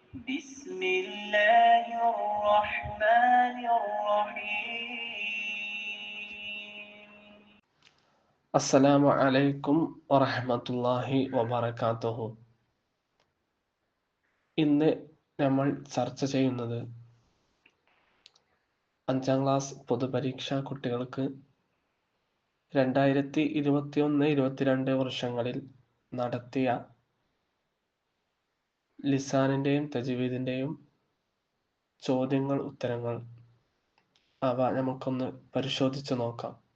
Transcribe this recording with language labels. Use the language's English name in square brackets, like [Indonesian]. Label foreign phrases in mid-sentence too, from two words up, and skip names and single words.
[Arabic] بسم الله الرحمن الرحيم. السلام عليكم ورحمة الله وبركاته. [Malayalam] ഇന്ന് നമ്മൾ ചർച്ച ചെയ്യുന്നത് 5ാം ക്ലാസ് പൊതുപരീക്ഷാ കുട്ടികൾക്ക് 2021-22 വർഷങ്ങളിൽ നടത്തിയ ലിസാനിൻ്റെയും തജ്വീദിൻ്റെയും ചോദ്യങ്ങൾ ഉത്തരങ്ങൾ അവ നമുക്കൊന്ന് പരിശോധിച്ച് നോക്കാം.